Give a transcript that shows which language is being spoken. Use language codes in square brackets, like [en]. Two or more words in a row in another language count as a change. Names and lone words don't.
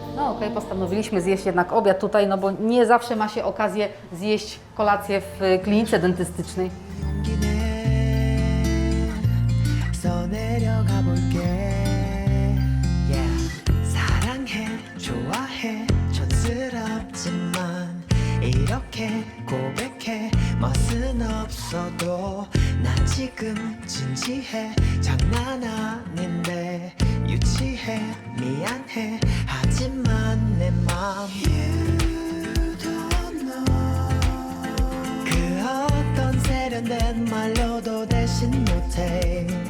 [pl] okej, postanowiliśmy zjeść jednak obiad tutaj, no bo nie zawsze ma się okazję zjeść kolację w klinice dentystycznej. [ko] 이렇게 고백해 멋은 없어도 난 지금 진지해 장난 아닌데 유치해 미안해 하지만 내 맘 [en] You don't [ko] know 그 어떤 세련된 말로도 대신 못해